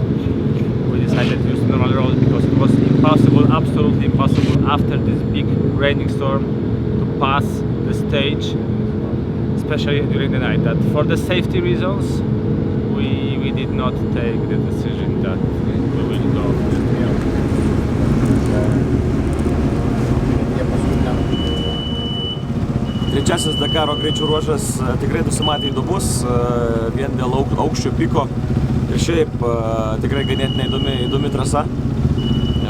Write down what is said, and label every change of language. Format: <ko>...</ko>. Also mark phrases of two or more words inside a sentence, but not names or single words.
<en>We decided to use the normal road because it was impossible, absolutely impossible after this big raining storm to pass the stage, especially during the night. That for the safety reasons, we did not take the decision that we will go.</en> <lt>Trečiasis Dakaro greičių ruožas tikrai nusimatė įdomus, vien dėl aukščio piko ir šiaip tikrai ganėtinai įdomi trasa.</lt>